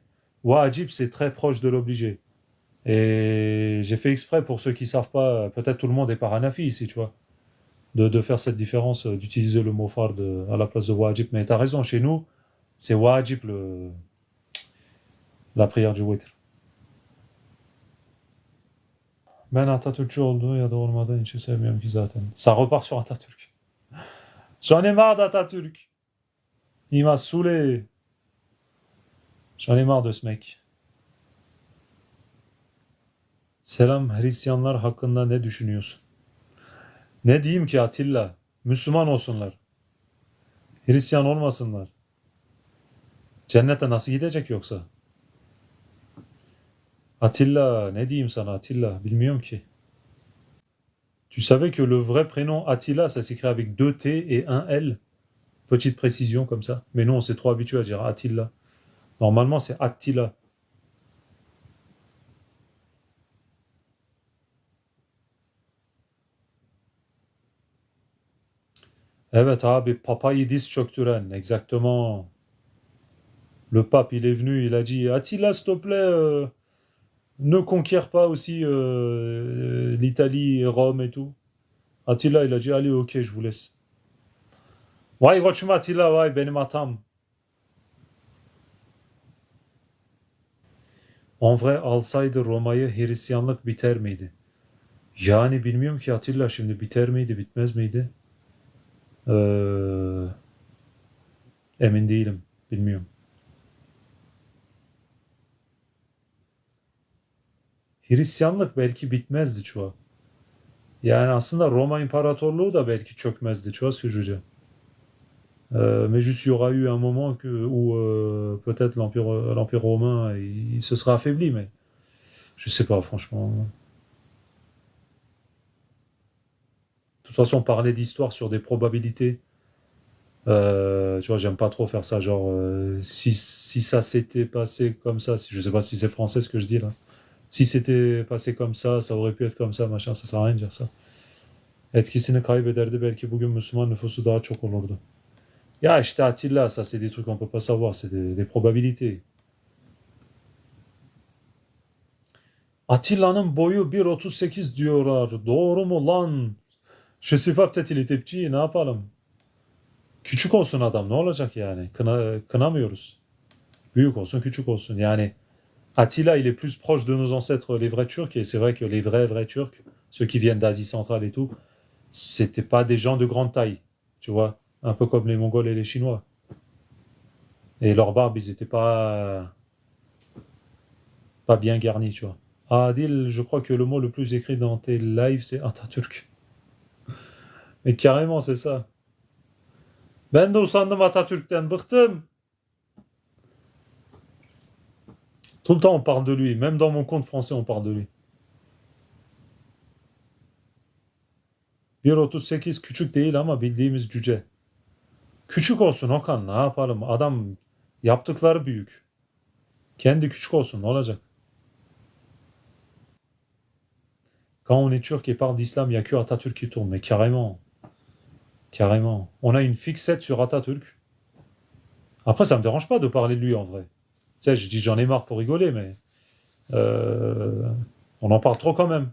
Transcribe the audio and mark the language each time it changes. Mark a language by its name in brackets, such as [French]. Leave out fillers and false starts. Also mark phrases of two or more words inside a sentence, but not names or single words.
[French] Wajib, c'est très proche de l'obligé. Et j'ai fait exprès pour ceux qui savent pas, peut-être tout le monde est par Hanafi ici, tu vois, de faire cette différence, d'utiliser le mot fard à la place de wajib. Mais tu as raison, chez nous, c'est wajib la prière du witr. [Turkish] Ben Atatürkçü olduğu ya da olmadığı için sevmiyorum ki zaten. [French] Ça repart sur Atatürk. J'en ai marre d'Atatürk. Il m'a saoulé. J'en ai marre de ce mec. [Turkish] Selam Hristiyanlar hakkında ne düşünüyorsun? Ne diyeyim ki Atilla? Müslüman olsunlar. Hristiyan olmasınlar. Cennete nasıl gidecek yoksa? Attila, ne diyeyim sana Attila? Bilmiyorum ki. [French] Tu savais que le vrai prénom Attila, ça s'écrit avec deux T et un L? Petite précision comme ça. Mais nous, on s'est trop habitué à dire Attila. Normalement, c'est Attila. [Turkish] Evet abi, papayı diz çöktüren. [French] Exactement. Le pape, il est venu, il a dit Attila, s'il te plaît, ne conquiert pas aussi l'Italie et Rome et tout. Attila, il a dit allez, ok, je vous laisse. [Turkish] Vay koçum Attila, vay benim hatam. [French] En vrai [Turkish] alsaydı Roma'yı Hristiyanlık biter miydi? Yani bilmiyorum ki Atilla, şimdi biter miydi, bitmez miydi? Ee, emin değilim, bilmiyorum. Hristiyanlık belki bitmezdi çoğu. Yani aslında Roma İmparatorluğu da belki çökmezdi çoğu sürücü. [French] Mais juste, il y aura eu un moment où peut-être l'Empire romain il se sera affaibli, mais je sais pas, franchement. De toute façon, parler d'histoire sur des probabilités, tu vois, j'aime pas trop faire ça. Genre, si ça s'était passé comme ça, je sais pas si c'est français ce que je dis là. Si c'était passé comme ça aurait pu être comme ça, machin, ça sert à rien de dire ça. [Turkish] Etkisini kaybederdi, belki bugün Müslüman nüfusu daha çok olurdu. Ya işte Attila, [French] ça c'est des trucs qu'on peut pas savoir, c'est des probabilités. [Turkish] Attila'nın boyu 1,38 diyorlar. Doğru mu lan? [French] Je sais pas, peut-être il était petit, [Turkish] ne yapalım? Küçük olsun adam, ne olacak yani? Kınamıyoruz. Büyük olsun, küçük olsun. Yani Attila, [French] il est plus proche de nos ancêtres, les vrais Turcs, et c'est vrai que les vrais Turcs, ceux qui viennent d'Asie centrale et tout, c'était pas des gens de grande taille, tu vois, un peu comme les Mongols et les Chinois. Et leurs barbes, ils étaient pas bien garnis, tu vois. Ah, Adil, je crois que le mot le plus écrit dans tes lives, c'est Atatürk. Mais carrément, c'est ça. [Turkish] Ben de usandım Atatürk'ten, bıktım. [French] Tout le temps, on parle de lui. Même dans mon compte français, on parle de lui. [Turkish] 1,38 küçük değil ama bildiğimiz cüce. Küçük olsun Okan, ne yapalım? Adam yaptıkları büyük. Kendi küçük olsun, ne olacak? [French] Quand on est turc et parle d'islam, il n'y a que Atatürk qui tourne. Mais carrément, carrément. On a une fixette sur Atatürk. Après, ça me dérange pas de parler de lui en vrai. Tu sais, je dis j'en ai marre pour rigoler, mais euh, on en parle trop quand même.